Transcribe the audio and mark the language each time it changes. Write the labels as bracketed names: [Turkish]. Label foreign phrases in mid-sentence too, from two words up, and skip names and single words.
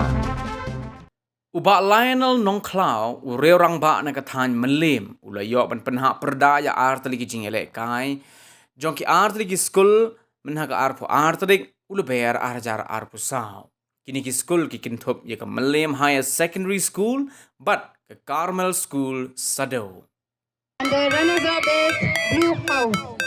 [Khasi] Uba Lionel Nongkhlaw urerang ba nakathan malim ulayo ban Pynhap Pyrda ya Tylli Jinglehkai jong ki Tylli Skul menhaga arpo Tylli ulaber arjar arpo saw kini ki Skul ki kinthop ya ka malim [English] higher secondary school [Khasi] but ka Carmel school sado. [English] And the runners-up is Blue House.